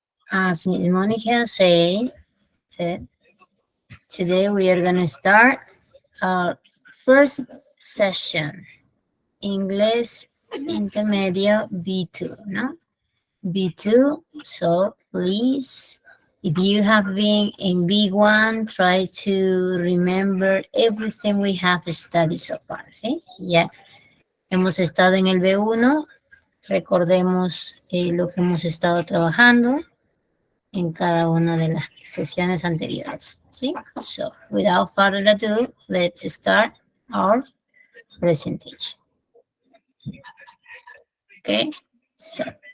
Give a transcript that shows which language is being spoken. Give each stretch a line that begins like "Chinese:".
English: As Ms. Monica said, today we are going to start our first session, English Intermedio B2, no? B2, so please, if you have been in B1, try to remember everything we have studied so far, ¿sí?
Spanish: Ya hemos estado en el B1, recordemos lo que hemos estado trabajando en cada una de las sesiones anteriores, ¿sí?
English: So, without further ado, let's start our presentation. Okay, so.